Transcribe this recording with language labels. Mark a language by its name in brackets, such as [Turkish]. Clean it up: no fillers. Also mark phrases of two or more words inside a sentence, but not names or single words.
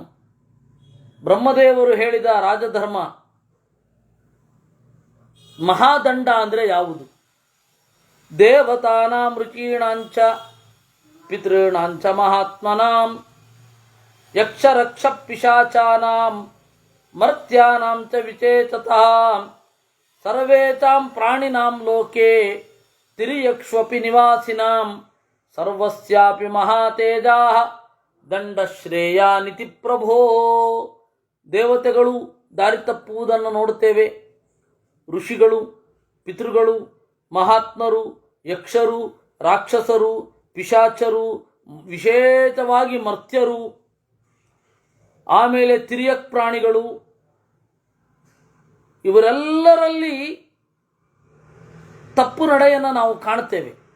[Kannada] ಬ್ರಹ್ಮದೇವರು ಹೇಳಿದ ರಾಜಧರ್ಮ ಮಹಾದಂಡ ಅಂದರೆ ಯಾವುದು? [Sanskrit] ದೇವತಾನಾಂ ರುಚೀಣಾಂಚ ಪಿತॄಣಾಂಚ ಮಹಾತ್ಮನಾಂ ಯಕ್ಷರಕ್ಷ ಪಿಶಾಚಾನಾಂ ಮರ್ತ್ಯಾನಾಂ ಚ ವಿಚೇತತಾಂ ಸರ್ವೇಚಾಂ ಪ್ರಾಣಿನಾಂ ಲೋಕೆ ತಿರ್ಯಕ್ಷ್ವಪಿ ನಿವಾಸಿನಾಂ ಸರ್ವಸ್ಯಾಪಿ ಮಹಾತೇಜಾಃ ದಂಡಶ್ರೇಯಾನಿತಿ ಪ್ರಭೋ. [Kannada] ದೇವತೆಗಳು ದಾರಿ ತಪ್ಪುವುದನ್ನು ನೋಡುತ್ತೇವೆ. ಋಷಿಗಳು, ಪಿತೃಗಳು, ಮಹಾತ್ಮರು, ಯಕ್ಷರು, ರಾಕ್ಷಸರು, ಪಿಶಾಚರು, ವಿಶೇಷವಾಗಿ ಮರ್ತ್ಯರು, ಆಮೇಲೆ ತಿರ್ಯಕ್ ಪ್ರಾಣಿಗಳು, ಇವರೆಲ್ಲರಲ್ಲಿ ತಪ್ಪು ನಡೆಯನ್ನು ನಾವು ಕಾಣ್ತೇವೆ.